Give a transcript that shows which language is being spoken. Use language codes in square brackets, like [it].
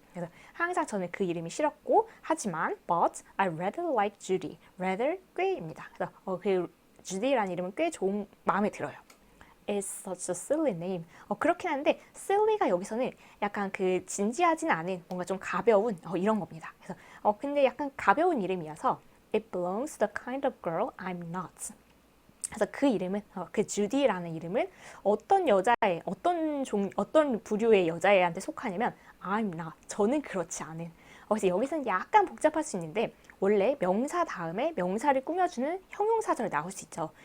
[ko] 그래서 항상 저는 그 이름이 싫었고 하지만 [en] but I rather like Judy. [ko] rather 꽤입니다. 그래서 그 Judy라는 이름은 꽤 좋은 마음에 들어요. [en] It's such a silly name. [ko] 그렇긴 한데 silly가 여기서는 약간 그 진지하진 않은 뭔가 좀 가벼운 이런 겁니다. 그래서 근데 약간 가벼운 이름이어서 [en] It belongs to the kind of girl I'm not. [ko] 그래서 그 이름은 그 주디라는 이름은 어떤 여자의 어떤 부류의 여자애한테 속하냐면 [en] I'm not. [ko] 저는 그렇지 않은. 그래서 여기서는 약간 복잡할 수 있는데 원래 명사 다음에 명사를 꾸며주는 형용사절 나올 수 있죠.